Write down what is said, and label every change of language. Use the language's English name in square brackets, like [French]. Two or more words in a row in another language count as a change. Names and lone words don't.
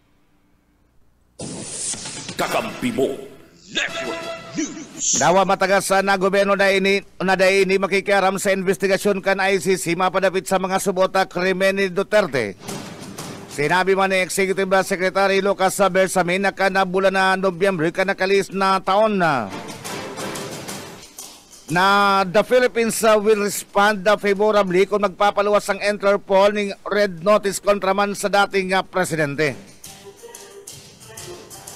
[Bikol] Kakampi mo Network News. Dawa matagas na gobyerno na ini makikiaram sa investigasyon kan ICC mapadapit sa mga subota krimen ni Duterte. Sinabi man ni Executive Secretary Lucas Bersamin na bulan na Nobyembre kanakalis na taon na [English] the Philippines will respond favorably [Bikol] kung magpapaluwas ang Interpol ng red notice kontra man sa dating presidente.